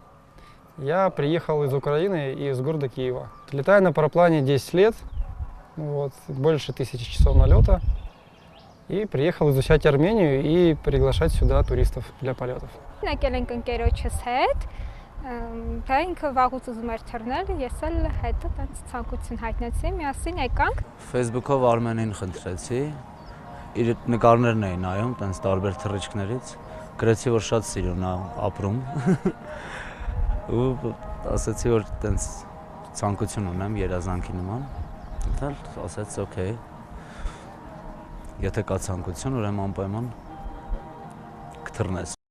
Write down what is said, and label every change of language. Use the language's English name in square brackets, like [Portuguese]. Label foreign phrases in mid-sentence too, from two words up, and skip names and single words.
[Russian] Я приехал из Украины, из города Киева. Летаю на параплане 10 лет, вот, больше 1000 часов налета. И приехал изучать Армению и приглашать сюда туристов для полетов. [Armenian] Facebook-ով Արմենին խնդրեցի, իր նկարներն էին նայում, տենց տարբեր թռիչքներից, գրեցի, որ շատ սիրուն է ապրում, ու ասեցի, որ տենց ցանկություն ունեմ երազանքի նման, ասեց, օքեյ, եթե կա ցանկություն, ուրեմն անպայման կթռնես։